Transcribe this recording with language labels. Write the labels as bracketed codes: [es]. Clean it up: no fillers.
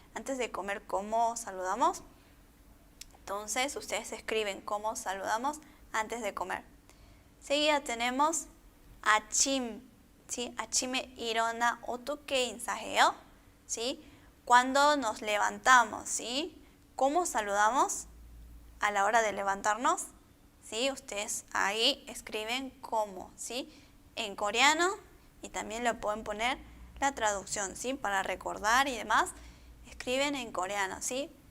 [es] Antes de comer, ¿cómo saludamos? Entonces, ustedes escriben cómo saludamos antes de comer. Seguida tenemos 아침, ¿sí? [ko] 아침에 일어나 어떻게 인사해요? [es] ¿Sí? Cuando nos levantamos, ¿sí? ¿Cómo saludamos a la hora de levantarnos? ¿Sí? Ustedes ahí escriben cómo, ¿sí? En coreano, y también le pueden poner la traducción, ¿sí? Para recordar y demás, escriben en coreano, ¿sí?